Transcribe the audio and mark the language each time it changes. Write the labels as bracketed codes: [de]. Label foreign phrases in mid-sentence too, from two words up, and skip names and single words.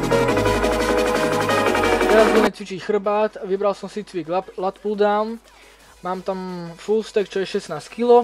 [sk] Teraz budeme cvičiť chrbát, vybral som si cvik [en] lat pull down [sk] Mám tam [en] full stack, [sk] čo je 16 kg.